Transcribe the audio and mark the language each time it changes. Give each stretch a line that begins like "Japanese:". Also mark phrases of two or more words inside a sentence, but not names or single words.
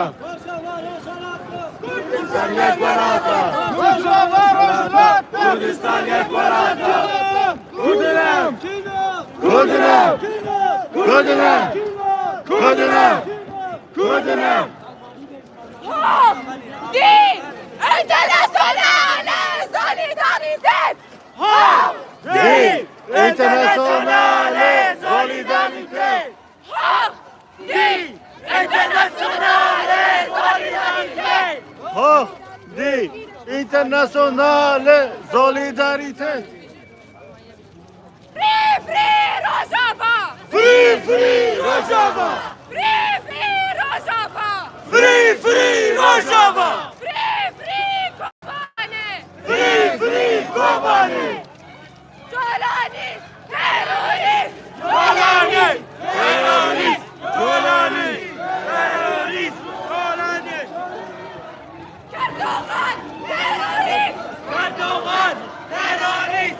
Kurdish: Kurdistan yek barata. Rojava, Rojava. Kurdistan yek barata. Kurdinam. Kurdinam. Kurdinam. Kurdinam. Kurdinam.
German: Die internationale Solidarität! Die internationale Solidarität. Die internationale Solidarität! Hoch die internationale Solidarität.
English: Free, free Rojava! Free, free Rojava. Free, free Rojava! Free, free Rojava. Free, free Kobane! Free, free Kobani.
Turkish: Jolani, terörist! Jolani. Terörist. Jolani. Terörist. Jolani. Erdoğan, terörist! Erdoğan. Terörist.